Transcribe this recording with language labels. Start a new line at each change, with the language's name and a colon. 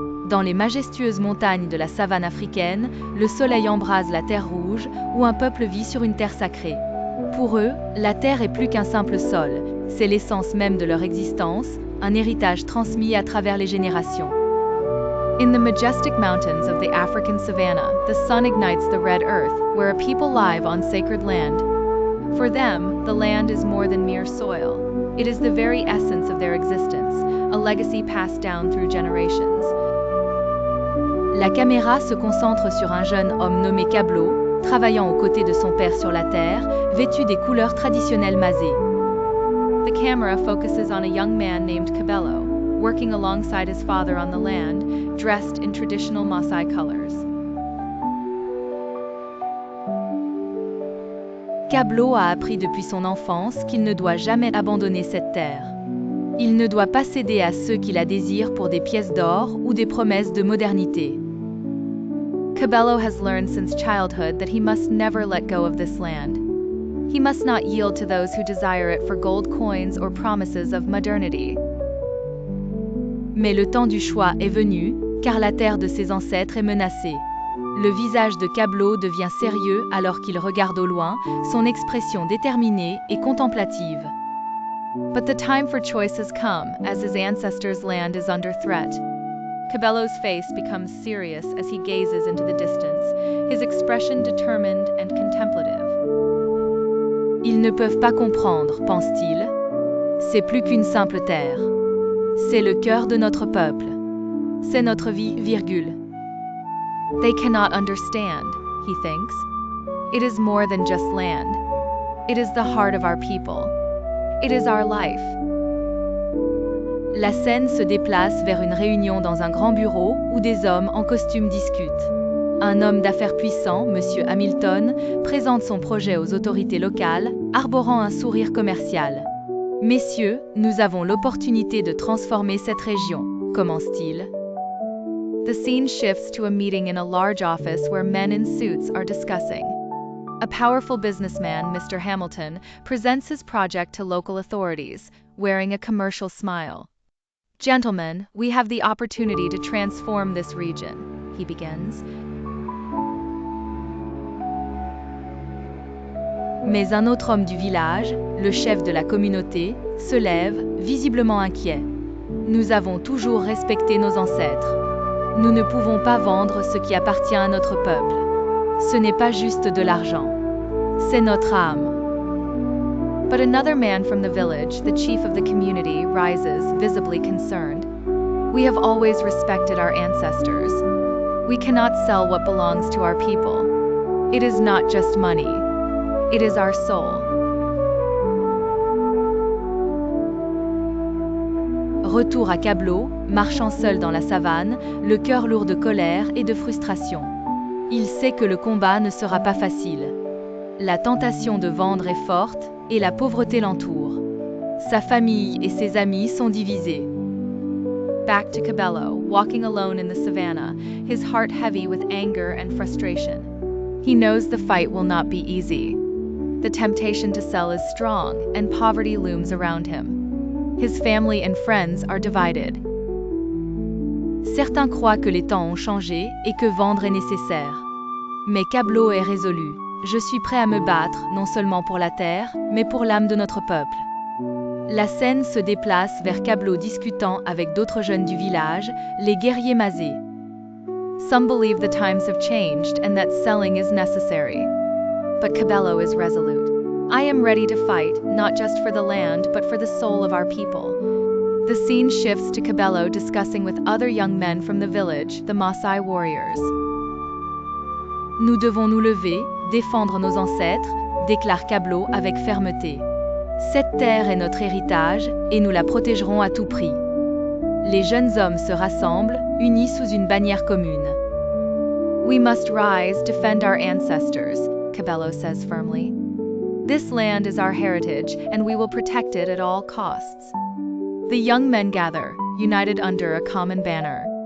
French: Dans les majestueuses montagnes de la savane africaine, le soleil embrase la terre rouge, où un peuple vit sur une terre sacrée. Pour eux, la terre est plus qu'un simple sol, c'est l'essence même de leur existence, un héritage transmis à travers les générations.
English: In the majestic mountains of the African savanna, the sun ignites the red earth, where a people live on sacred land. For them, the land is more than mere soil. It is the very essence of their existence, a legacy passed down through generations.
French: La caméra se concentre sur un jeune homme nommé Kablo, travaillant aux côtés de son père sur la terre, vêtu des couleurs traditionnelles masées.
English: The camera focuses on a young man named Kabelo, working alongside his father on the land, dressed in traditional Maasai colors.
French: Kablo a appris depuis son enfance qu'il ne doit jamais abandonner cette terre. Il ne doit pas céder à ceux qui la désirent pour des pièces d'or ou des promesses de modernité.
English: Kabelo has learned since childhood that he must never let go of this land. He must not yield to those who desire it for gold coins or promises of modernity.
French: Mais le temps du choix est venu, car la terre de ses ancêtres est menacée. Le visage de Kablo devient sérieux alors qu'il regarde au loin, son expression déterminée et contemplative.
English: But the time for choice has come, as his ancestors' land is under threat. Kabelo's face becomes serious as he gazes into the distance, his expression determined and contemplative.
French: Ils ne peuvent pas comprendre, pense-t-il. C'est plus qu'une simple terre. C'est le cœur de notre peuple. C'est notre vie, virgule.
English: They cannot understand, he thinks. It is more than just land. It is the heart of our people. It is our life.
French: La scène se déplace vers une réunion dans un grand bureau où des hommes en costume discutent. Un homme d'affaires puissant, M. Hamilton, présente son projet aux autorités locales, arborant un sourire commercial. « Messieurs, nous avons l'opportunité de transformer cette région », commence-t-il.
English: The scene shifts to a meeting in a large office where men in suits are discussing. A powerful businessman, Mr. Hamilton, presents his project to local authorities, wearing a commercial smile. Gentlemen, we have the opportunity to transform this region, he begins.
French: Mais un autre homme du village, le chef de la communauté, se lève, visiblement inquiet. Nous avons toujours respecté nos ancêtres. Nous ne pouvons pas vendre ce qui appartient à notre peuple. Ce n'est pas juste de l'argent. C'est notre âme.
English: But another man from the village, the chief of the community, rises, visibly concerned. We have always respected our ancestors. We cannot sell what belongs to our people. It is not just money. It is our soul.
French: Retour à Kablo, marchant seul dans la savane, le cœur lourd de colère et de frustration. Il sait que le combat ne sera pas facile. La tentation de vendre est forte et la pauvreté l'entoure. Sa famille et ses amis sont divisés.
English: Back to Kabelo, walking alone in the savannah, his heart heavy with anger and frustration. He knows the fight will not be easy. The temptation to sell is strong, and poverty looms around him. His family and friends are divided.
French: Certains croient que les temps ont changé et que vendre est nécessaire. Mais Kablo est résolu. Je suis prêt à me battre, non seulement pour la terre, mais pour l'âme de notre peuple. La scène se déplace vers Kablo discutant avec d'autres jeunes du village, les guerriers masés.
English: Some believe the times have changed and that selling is necessary. But Kabelo is resolute. I am ready to fight, not just for the land, but for the soul of our people. The scene shifts to Kabelo discussing with other young men from the village, the Maasai warriors.
French: Nous devons nous lever, défendre nos ancêtres, déclare Kablo avec fermeté. Cette terre est notre héritage, et nous la protégerons à tout prix. Les jeunes hommes se rassemblent, unis sous une bannière commune.
English: We must rise, defend our ancestors, Kabelo says firmly. This land is our heritage, and we will protect it at all costs. The young men gather, united under a common banner.